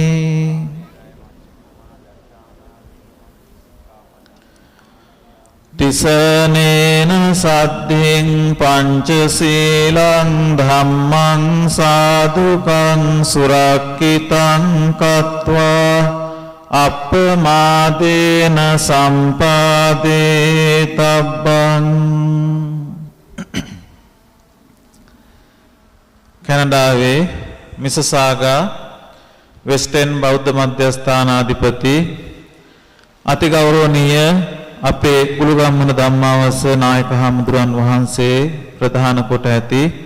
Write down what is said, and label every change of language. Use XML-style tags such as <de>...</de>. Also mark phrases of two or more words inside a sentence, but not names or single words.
<pi>තිසනේන සද්ධින් පංචශීලං ධම්මං සාදුකං සුරක්ඛිතං කତ୍වා අප්පමාදේන සම්පාදේ තබ්බං.</pi> <si>කැනඩාවේ මිසසාගා වෙස්ටර්න් බෞද්ධ මධ්‍යස්ථානාධිපති අතිගෞරවනීය අපේ කුළුගම්මුණ ධම්මාවස නායක හාමුදුරන් වහන්සේ ප්‍රධාන කොට ඇති</si>